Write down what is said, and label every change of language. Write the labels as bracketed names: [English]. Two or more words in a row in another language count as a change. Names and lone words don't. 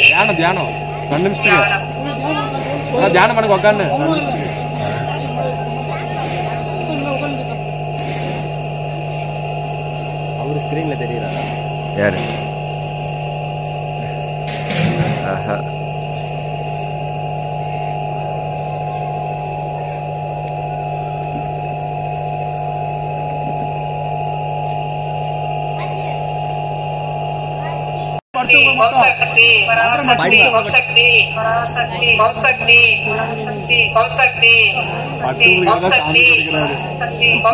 [Tamil] தியானம் தியானம் 2 நிமிஷம் தியானம் பண்ண உட்காந்து. அவரு ஸ்கிரீன்ல தெரியுறாரா யாரு? ஆஹா [Sanskrit] ओम शक्ति पराशक्ति ओम शक्ति पराशक्ति ओम शक्ति ओम शक्ति ओम शक्ति ओम